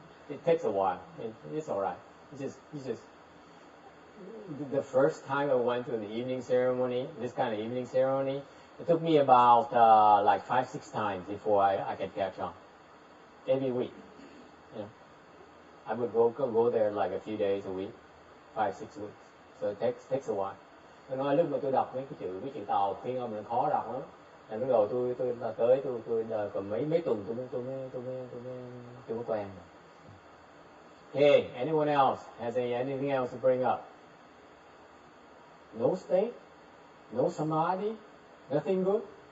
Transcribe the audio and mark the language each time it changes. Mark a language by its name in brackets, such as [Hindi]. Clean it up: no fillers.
[English] It takes a while. It's all right. It's just the first time I went to the evening ceremony, this kind of evening ceremony, it took me about like 5-6 times before I could catch on. Every week, I would go there like a few days a week, 5-6 weeks. So it takes a while. [Vietnamese] Tôi nói lúc mà tôi đọc mấy cái chữ tàu phiên âm là khó đọc lắm. Là lúc đầu tôi tới tôi đợi còn mấy tuần tôi mới quen. [English] Okay, anyone else has anything else to bring up? No state, no samadhi, nothing good.